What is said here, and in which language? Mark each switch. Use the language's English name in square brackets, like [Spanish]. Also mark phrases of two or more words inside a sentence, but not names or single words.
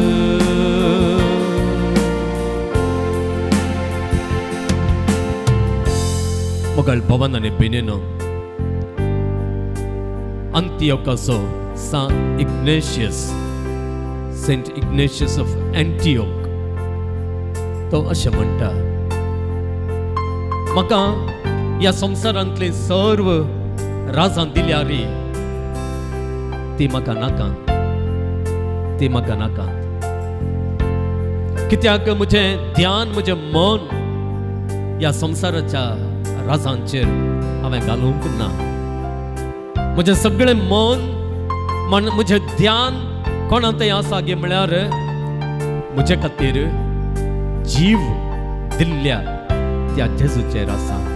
[Konkani] Mogal bawanane beneno Antiochaso Saint Ignatius of Antioch तो अशें म्हणटा म्हाका ह्या संवसारांतले सर्व राजां दिल्या रे ती म्हाका नाका कित्याक म्हजें ध्यान म्हजें मन ह्या संवसाराच्या राजांचेर हांवें घालूंक ना म्हजें सगळें मन म्हजें ध्यान कोणांतय आसा गे म्हळ्यार म्हजे खातीर जीव दिल्ल्या त्या जेजूचेर आसा